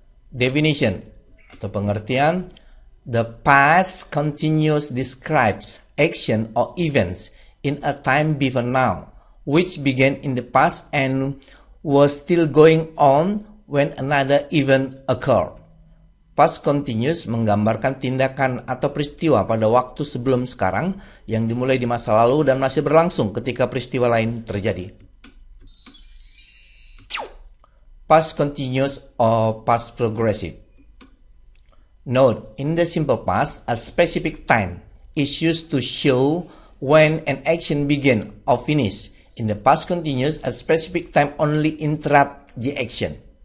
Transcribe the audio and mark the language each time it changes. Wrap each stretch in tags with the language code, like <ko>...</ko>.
<en>Definition</en> <id>atau pengertian.</id> <en>The past continuous describes action or events in a time before now, which began in the past and was still going on when another event occurred.</en> <id>Past continuous menggambarkan tindakan atau peristiwa pada waktu sebelum sekarang yang dimulai di masa lalu dan masih berlangsung ketika peristiwa lain terjadi.</id> <en>Past continuous or past progressive. Note, in the simple past, a specific time is used to show when an action began or finished. In the past continuous, a specific time only interrupt the action.</en>